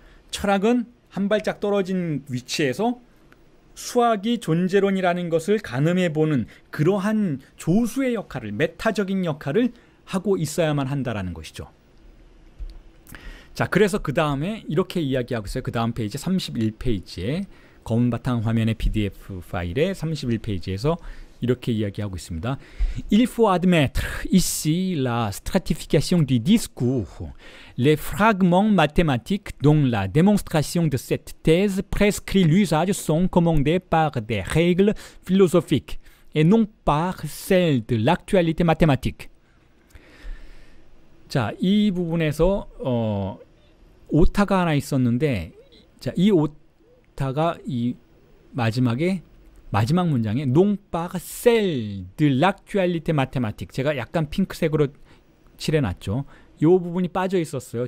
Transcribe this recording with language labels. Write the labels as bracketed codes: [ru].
[ko] 철학은 한 발짝 떨어진 위치에서 수학이 존재론이라는 것을 가늠해보는 그러한 조수의 역할을, 메타적인 역할을 하고 있어야만 한다라는 것이죠. 자, 그래서 그 다음에 이렇게 이야기하고 있어요. 그 다음 페이지 31페이지에 검은 바탕 화면의 PDF 파일의 31페이지에서 이렇게 이야기하고 있습니다. [fr] Il faut admettre ici la stratification du discours. Les fragments mathématiques dont la démonstration de cette thèse prescrit l'usage sont commandés par des règles philosophiques et non par celles de l'actualité mathématique. [ko] 자, 이 부분에서 오타가 하나 있었는데, 자, 이 오타가 이 마지막 문장에 [fr] non par celle de l'actualité mathématique. [ko] 제가 약간 핑크색으로 칠해놨죠. 이 부분이 빠져 있었어요.